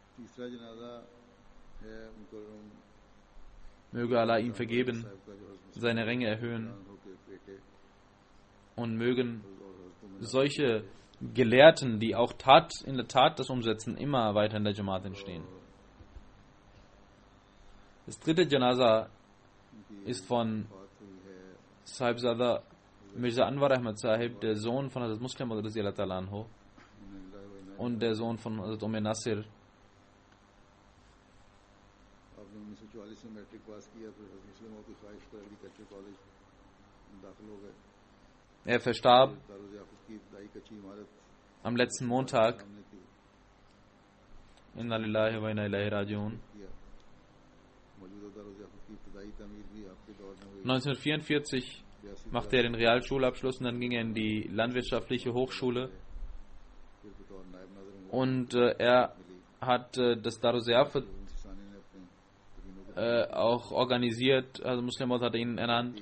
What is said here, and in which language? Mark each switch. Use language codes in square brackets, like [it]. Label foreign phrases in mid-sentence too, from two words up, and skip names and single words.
[de] Möge Allah ihm vergeben, seine Ränge erhöhen und mögen solche Gelehrten, die auch in der Tat das umsetzen, immer weiter in der Jamaat entstehen. Das dritte Janaza ist von Sahibzada Mirza Anwar Ahmad Sahib, der Sohn von Hazrat Muslim [ar] رضي الله تعالى عنه [de] und der Sohn von Hazrat Nasir. Er verstarb am letzten Montag. [ar] إنا لله وإنا إليه راجعون. [de] 1944 machte er den Realschulabschluss und dann ging er in die landwirtschaftliche Hochschule Und er hat das Darusafat auch organisiert, also Muslim Maud hat ihn ernannt.